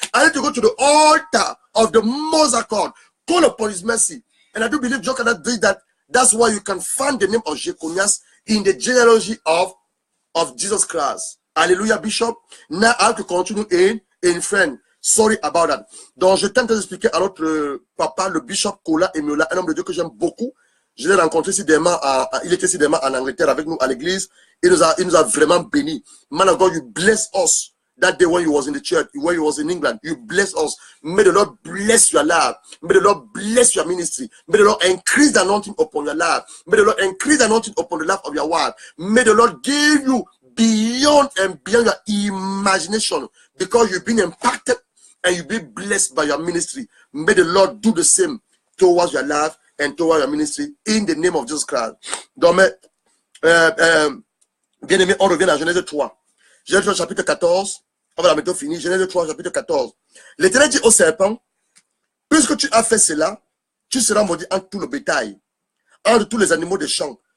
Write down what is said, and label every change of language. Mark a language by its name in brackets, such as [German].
[English] I need to go to the altar of the Most High God, call upon his mercy. And I do believe God cannot do that. That's why you can find the name of Jeconias in the genealogy of Jesus Christ. Hallelujah, Bishop. Now I have to continue in French. Sorry about that. [French] Donc je tente d'expliquer à notre papa, le Bishop Kola Emiola, un homme de Dieu que j'aime beaucoup. Je l'ai rencontré il était sidément en Angleterre avec nous à l'église. Il nous a vraiment bénis. [English] Man of God, you bless us. That day when you was in the church, when you was in England, you bless us. May the Lord bless your life. May the Lord bless your ministry. May the Lord increase the anointing upon your life. May the Lord increase the anointing upon the life of your wife. May the Lord give you beyond and beyond your imagination, because you've been impacted and you've been blessed by your ministry. May the Lord do the same towards your life and towards your ministry in the name of Jesus Christ. [French] Donc, bien aimé, on revient à Genèse 3. Genèse 3, chapitre 14. On va la mettre finie. Genèse 3, chapitre 14. L'Éternel dit au serpent, puisque tu as fait cela, tu seras maudit entre tout le bétail, entre tous les animaux des champs.